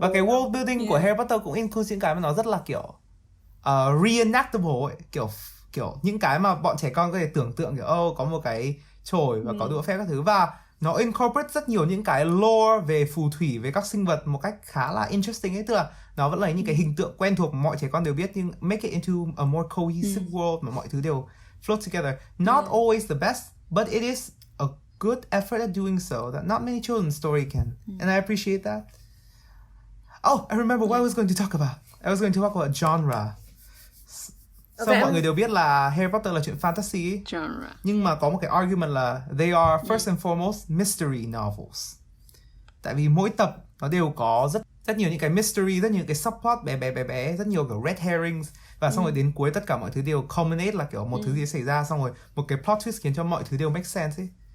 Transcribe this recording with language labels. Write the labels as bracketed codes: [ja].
[vi] Và cái world building của Harry Potter cũng include những cái mà nó rất là kiểu reenactable ấy, kiểu những cái mà bọn trẻ con có thể tưởng tượng kiểu có một cái chổi và có đũa phép các thứ, và nó incorporate rất nhiều những cái lore về phù thủy, về các sinh vật một cách khá là interesting ấy. Tức là nó vẫn là những cái hình tượng quen thuộc mà mọi trẻ con đều biết, nhưng [en] make it into a more cohesive world [vi] mà mọi thứ đều [en] float together. Not always the best, but it is a good effort at doing so that not many children's story can. And I appreciate that. Oh, I remember what I was going to talk about. I was going to talk about genre. [vi] Xong mọi người đều biết là Harry Potter là chuyện fantasy ấy. [en] Genre. [vi] Nhưng mà có một cái argument là [en] they are first and foremost mystery novels. [vi] Tại vì mỗi tập nó đều có rất nhiều những cái mystery, rất nhiều những cái subplot bé, rất nhiều kiểu red herrings. Và xong rồi đến cuối tất cả mọi thứ đều culminate là kiểu một thứ gì xảy ra, xong rồi một cái plot twist khiến cho mọi thứ đều [en] make sense [vi] ấy.